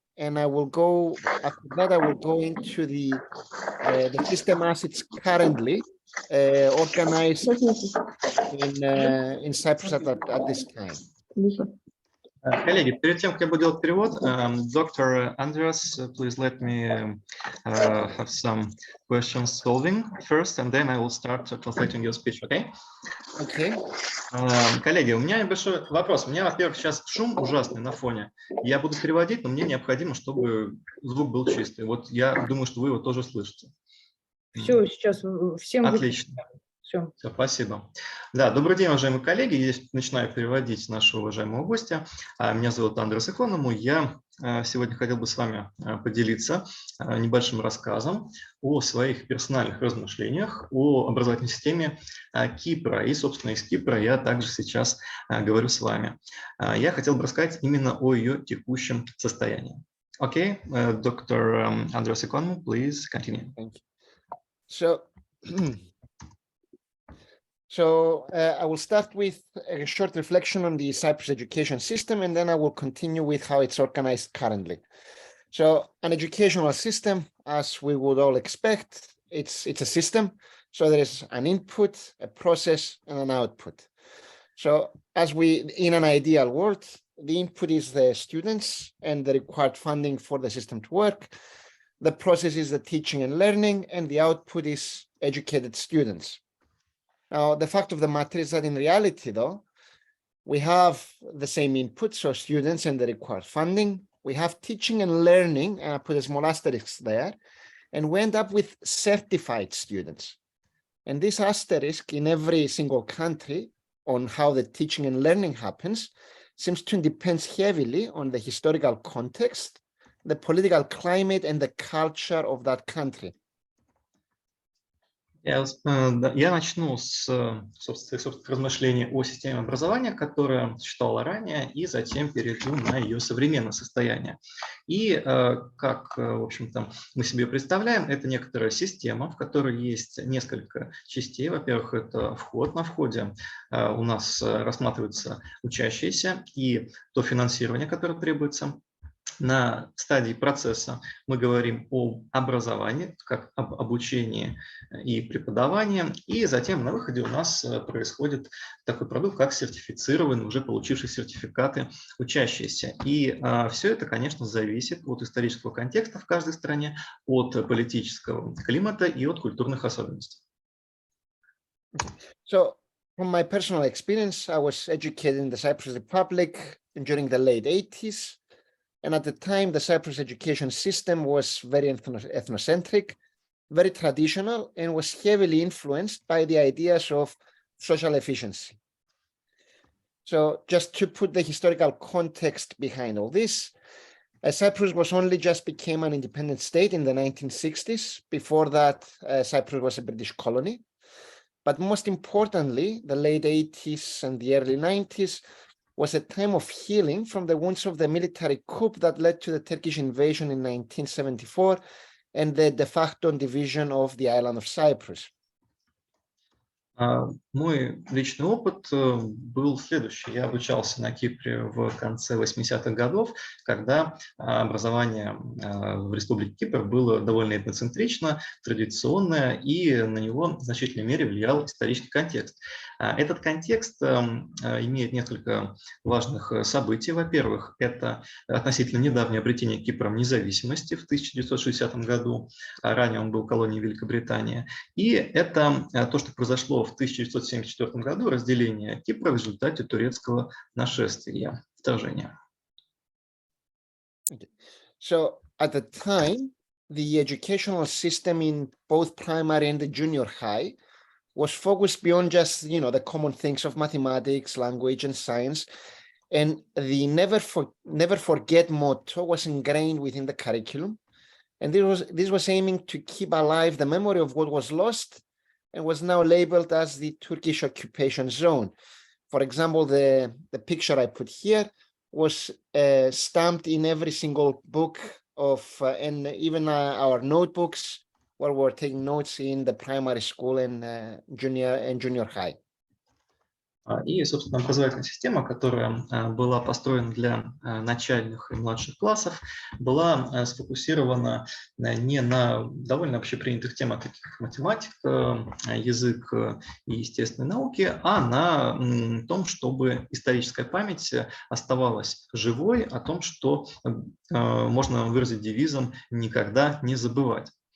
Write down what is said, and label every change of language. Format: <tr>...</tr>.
<en>And I will go, after that, I will go into the system as it's currently organized in Cyprus at this time.</en> <ru>Коллеги, перед тем, как я буду делать перевод, доктор Андреас,</ru> <en>please let me have some question solving first, and then I will start translating your speech, okay? Okay.</en> <ru>Коллеги, у меня небольшой вопрос. У меня, во-первых, сейчас шум ужасный на фоне. Я буду переводить, но мне необходимо, чтобы звук был чистый. Вот я думаю, что вы его тоже слышите. Все, сейчас всем... Отлично. Все, спасибо. Да, добрый день, уважаемые коллеги. Я начинаю переводить нашего уважаемого гостя. Меня зовут Андреасом Эконому. Я сегодня хотел бы с вами поделиться небольшим рассказом о своих персональных размышлениях о образовательной системе Кипра. И, собственно, из Кипра я также сейчас говорю с вами. Я хотел бы рассказать именно о ее текущем состоянии. Окей, доктор Андреас Эконому,</ru> <en>please continue. Thank you. So I will start with a short reflection on the Cyprus education system, and then I will continue with how it's organized currently. So an educational system, as we would all expect, it's a system. So there is an input, a process, and an output. So in an ideal world, the input is the students and the required funding for the system to work. The process is the teaching and learning, and the output is educated students. Now, the fact of the matter is that in reality, though, we have the same input, so students and the required funding. We have teaching and learning, and I put a small asterisk there, and we end up with certified students. And this asterisk in every single country on how the teaching and learning happens seems to depend heavily on the historical context, the political climate, and the culture of that country.</en> <ru>Я начну с собственных размышлений о системе образования, которая существовала ранее, и затем перейду на ее современное состояние. И как, в общем-то, мы себе представляем, это некоторая система, в которой есть несколько частей. Во-первых, это вход. На входе у нас рассматриваются учащиеся и то финансирование, которое требуется. На стадии процесса мы говорим о образовании, как об обучении и преподавании, и затем на выходе у нас происходит такой продукт, как сертифицированный, уже получивший сертификаты учащиеся. И все это, конечно, зависит от исторического контекста в каждой стране, от политического климата и от культурных особенностей.</ru> <en>So, from my personal experience, I was educated in the Cyprus Republic during the late 80s. And at the time, the Cyprus education system was very ethnocentric, very traditional, and was heavily influenced by the ideas of social efficiency. So just to put the historical context behind all this, Cyprus was only just became an independent state in the 1960s. Before that, Cyprus was a British colony. But most importantly, the late 80s and the early 90s was a time of healing from the wounds of the military coup that led to the Turkish invasion in 1974 and the de facto division of the island of Cyprus.</en> <ru>Мой личный опыт был следующий. Я обучался на Кипре в конце 80-х годов, когда образование в Республике Кипр было довольно этноцентрично, традиционное, и на него в значительной мере влиял исторический контекст. Этот контекст имеет несколько важных событий. Во-первых, это относительно недавнее обретение Кипром независимости в 1960 году. Ранее он был колонией Великобритании. И это то, что произошло в 1974 году, разделение Кипра в результате турецкого нашествия, вторжения.</ru> <en>So at the time, the educational system in both primary and the junior high was focused beyond just, the common things of mathematics, language, and science. And the never forget motto was ingrained within the curriculum. And this was aiming to keep alive the memory of what was lost and was now labeled as the Turkish occupation zone. For example, the picture I put here was stamped in every single book and even our notebooks where we're taking notes in the primary school and junior high.</en> <ru>И, собственно, образовательная система, которая была построена для начальных и младших классов, была сфокусирована не на довольно общепринятых темах, таких как математика, язык и естественные науки, а на том, чтобы историческая память оставалась живой, о том, что можно выразить девизом «никогда не забывать».</ru>